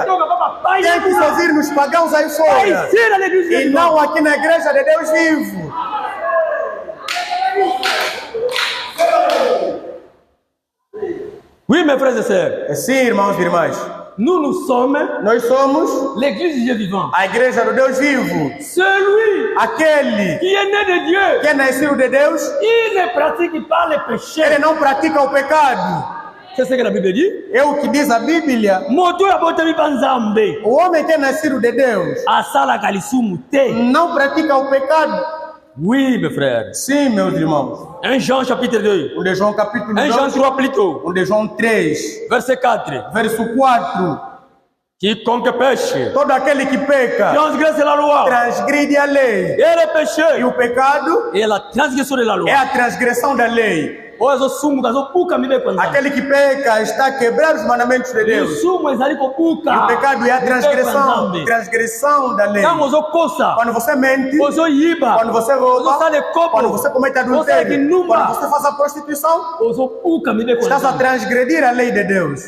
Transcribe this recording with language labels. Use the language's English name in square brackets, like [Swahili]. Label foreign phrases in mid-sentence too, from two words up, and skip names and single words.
[Portuguese] Tem que se ouvir nos pagãos aí fora e não aqui na igreja de Deus vivo. [French] Oui, mes frères et sœurs. [Portuguese] Sim, irmãos e irmãs. Nós somos [French] l'église du Dieu vivant. [Portuguese] A igreja do Deus vivo. [French] Celui [Portuguese] aquele [French] qui est né de Dieu, [Portuguese] que é nascido de Deus, [French] il ne pratique pas le péché. [Portuguese] Ele não pratica o pecado. [French] C'est ce que la Bible dit. [Portuguese] É o que diz a Bíblia. O homem que é nascido de Deus não pratica o pecado. [French] Oui, mes frères. [Portuguese] Sim, meus irmãos. [French] 1 Jean chapitre 2. [Portuguese] De João capítulo 2. [French] 1 Jean 3 plutôt. [Portuguese] De João 3. [French] Verset 4. [Portuguese] Verso 4. [French] Quiconque pêche, [Portuguese] todo aquele que peca, [French] transgresse la loi, [Portuguese] transgride a lei. [French] Et le péché, [Portuguese] e o pecado, é a transgressão da lei. É a transgressão da lei. Aquele que peca está a quebrar os mandamentos de Deus. E o pecado é a transgressão da lei. Quando você mente, quando você rouba, quando você comete adultério, quando você faz a prostituição, está a transgredir a lei de Deus.